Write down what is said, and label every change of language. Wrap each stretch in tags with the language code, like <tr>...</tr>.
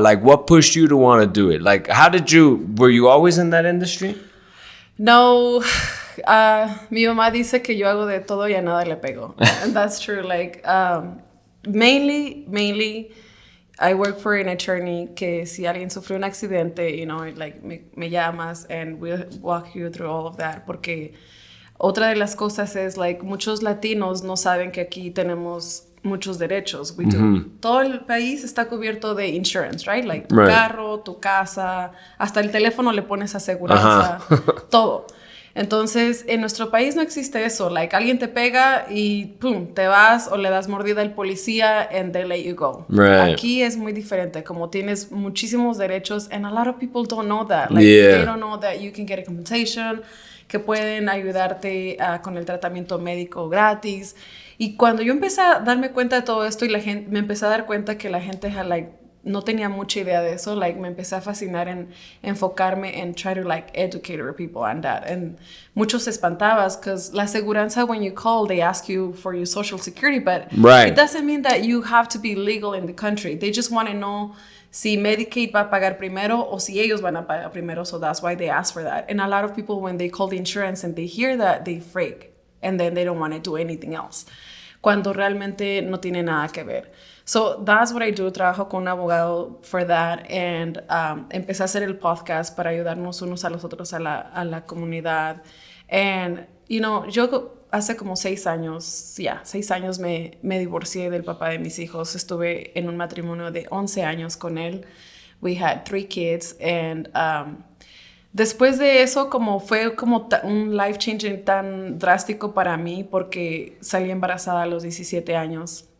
<en>Like, what pushed you to want to do it? Like, were you always in that industry? No.</en> <es>Mi mamá dice que yo hago de todo y a nada le pego.</es> <en>And that's true. Like, mainly, I work for an attorney</en> <es>que si alguien sufrió un accidente,</es> <en>you know, like,</en> <es>me llamas</es> <en>and we'll walk you through all of that.</en> <es>Porque otra de las cosas es, like, muchos latinos no saben que aquí tenemos muchos derechos.</es> <en>We do.</en> <es>Todo el país está cubierto de insurance, right? Like, tu carro, tu casa, hasta el teléfono le pones aseguranza, todo. Entonces, en nuestro país no existe eso. Like, alguien te pega y pum, te vas o le das mordida al policía</es> <en>and they let you go.</en> <es>Aquí es muy diferente. Como tienes muchísimos derechos</es> <en>and a lot of people don't know that. Like, they don't know that you can get a compensation,</en> <es>que pueden ayudarte con el tratamiento médico gratis. Y cuando yo empecé a darme cuenta de todo esto y me empecé a dar cuenta que la gente no tenía mucha idea de eso, like, me empecé a fascinar en enfocarme en</es> <en>try to, like, educate our people on that. And</en> <es>muchos se espantabas</es> <en>because la aseguranza, when you call, they ask you for your social security, but it doesn't mean that you have to be legal in the country. They just want to know</en> <es>si Medicaid va a pagar primero o si ellos van a pagar primero,</es> <en>so that's why they ask for that. And a lot of people, when they call the insurance and they hear that, they freak, and then they don't want to do anything else,</en> <es>cuando realmente no tiene nada que ver.</es> <en>So that's what I do.</en> <es>Trabajo con un abogado</es> <en>for that, and</en> <es>empecé a hacer el podcast para ayudarnos unos a los otros a la comunidad.</es> <en>And, you know,</en> <es>yo hace como 6 años, 6 años me divorcié del papá de mis hijos. Estuve en un matrimonio de 11 años con él.</es> <en>We had 3 kids,</en> <es>and después de eso, fue como un life changing tan drástico para mí, porque salí embarazada a los 17 años.</es>